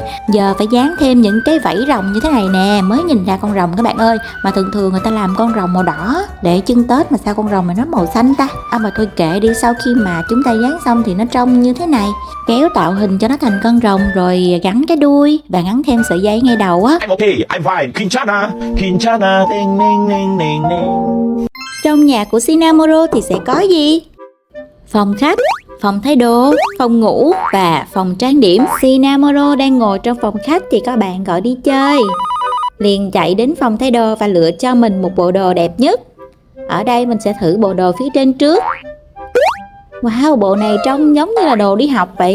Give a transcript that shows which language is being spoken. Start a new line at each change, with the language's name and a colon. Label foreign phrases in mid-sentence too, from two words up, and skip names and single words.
Vietnamese: Giờ phải dán thêm những cái vảy rồng như thế này nè mới nhìn ra con rồng các bạn ơi. Mà thường thường người ta làm con rồng màu đỏ để trưng Tết, mà sao con rồng này nó màu xanh ta? Mà thôi kệ đi, sau khi mà chúng ta dán xong thì nó trông như thế này. Kéo tạo hình cho nó thành con rồng rồi gắn cái đuôi và gắn thêm sợi dây ngay đầu á.
English: I'm okay, I'm fine. Kinchana, Kinchana, ding ding ding ding ding.
Vietnamese: Trong nhà của Shinamoro thì sẽ có gì? Phòng khách, phòng thay đồ, phòng ngủ và phòng trang điểm. Shinamoro đang ngồi trong phòng khách thì có bạn gọi đi chơi. Liền chạy đến phòng thay đồ và lựa cho mình một bộ đồ đẹp nhất. Ở đây mình sẽ thử bộ đồ phía trên trước. Wow, bộ này trông giống như là đồ đi học vậy.